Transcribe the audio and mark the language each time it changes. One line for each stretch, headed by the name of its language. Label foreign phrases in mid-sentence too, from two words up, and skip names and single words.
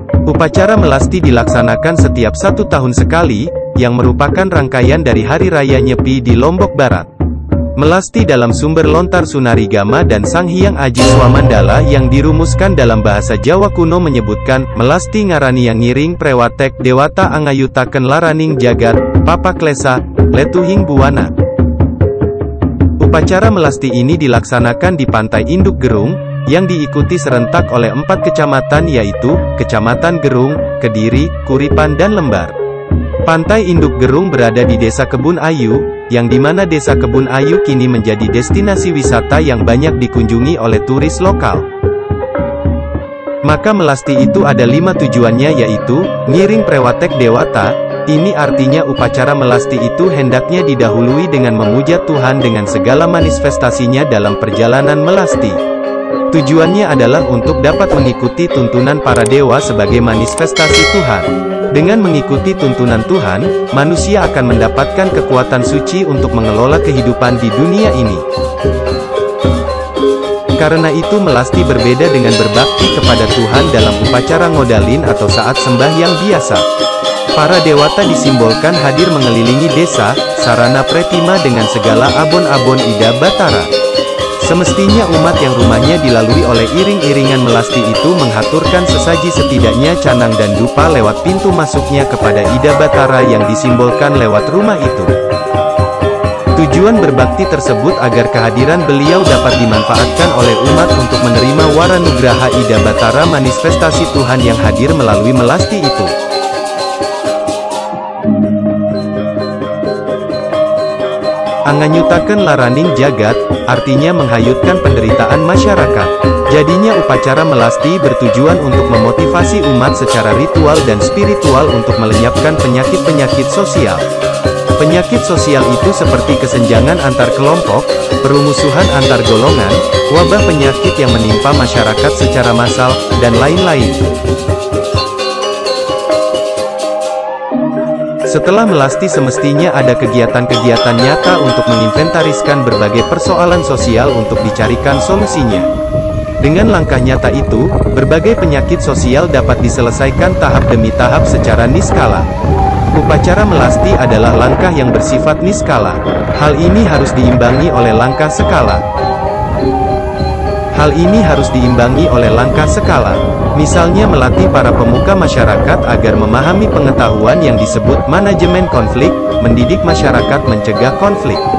Indonesian: Upacara melasti dilaksanakan setiap 1 tahun sekali, yang merupakan rangkaian dari Hari Raya Nyepi di Lombok Barat. Melasti dalam sumber lontar Sunarigama dan Sang Hyang Aji Swamandala yang dirumuskan dalam bahasa Jawa kuno menyebutkan,
Kawi: melasti ngarani yang ngiring prewatek dewata angayutaken laraning jagat, papa klesa, letuhing buwana.
Indonesian: Upacara melasti ini dilaksanakan di Pantai Induk Gerung, yang diikuti serentak oleh 4 kecamatan yaitu, Kecamatan Gerung, Kediri, Kuripan dan Lembar. Pantai Induk Gerung berada di Desa Kebun Ayu, yang dimana Desa Kebun Ayu kini menjadi destinasi wisata yang banyak dikunjungi oleh turis lokal. Maka melasti itu ada 5 tujuannya yaitu,
Kawi: ngiring prewatek dewata,
Indonesian: ini artinya upacara melasti itu hendaknya didahului dengan memuja Tuhan dengan segala manifestasinya dalam perjalanan melasti. Tujuannya adalah untuk dapat mengikuti tuntunan para dewa sebagai manifestasi Tuhan. Dengan mengikuti tuntunan Tuhan, manusia akan mendapatkan kekuatan suci untuk mengelola kehidupan di dunia ini. Karena itu melasti berbeda dengan berbakti kepada Tuhan dalam upacara ngodalin atau saat sembahyang biasa. Para dewata disimbolkan hadir mengelilingi desa, sarana pretima dengan segala abon-abon Ida Batara. Semestinya umat yang rumahnya dilalui oleh iring-iringan melasti itu menghaturkan sesaji setidaknya canang dan dupa lewat pintu masuknya kepada Ida Batara yang disimbolkan lewat rumah itu. Tujuan berbakti tersebut agar kehadiran beliau dapat dimanfaatkan oleh umat untuk menerima waranugraha Ida Batara manifestasi Tuhan yang hadir melalui melasti itu.
Kawi: Anganyutaken laraning jagat,
Indonesian: artinya menghayutkan penderitaan masyarakat. Jadinya upacara melasti bertujuan untuk memotivasi umat secara ritual dan spiritual untuk melenyapkan penyakit-penyakit sosial. Penyakit sosial itu seperti kesenjangan antar kelompok, permusuhan antar golongan, wabah penyakit yang menimpa masyarakat secara massal, dan lain-lain. Setelah melasti semestinya ada kegiatan-kegiatan nyata untuk menginventariskan berbagai persoalan sosial untuk dicarikan solusinya. Dengan langkah nyata itu, berbagai penyakit sosial dapat diselesaikan tahap demi tahap secara niskala. Upacara melasti adalah langkah yang bersifat niskala. Hal ini harus diimbangi oleh langkah skala. Misalnya melatih para pemuka masyarakat agar memahami pengetahuan yang disebut manajemen konflik, mendidik masyarakat mencegah konflik.